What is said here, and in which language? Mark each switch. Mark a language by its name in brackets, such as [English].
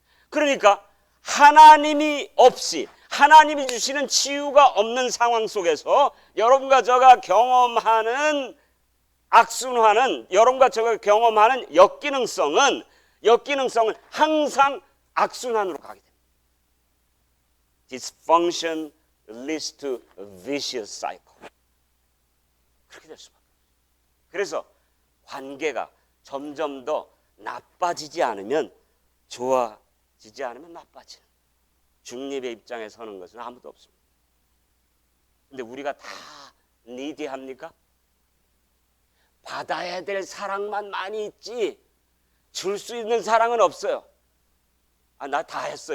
[Korean] 그러니까 하나님이 없이, 하나님이 주시는 치유가 없는 상황 속에서 여러분과 저가 경험하는 악순환은, 여러분과 저가 경험하는 역기능성은 항상 악순환으로 가게 됩니다. [English] Dysfunction leads to a vicious cycle. [Korean] 그렇게 될 수밖에 없어요. 그래서 관계가 점점 더 나빠지지 않으면, 좋아지지 않으면 나빠지는, 중립의 입장에 서는 것은 아무도 없습니다. 근데 우리가 다 니디합니까? 받아야 될 사랑만 많이 있지 줄 수 있는 사랑은 없어요. 나 다 했어.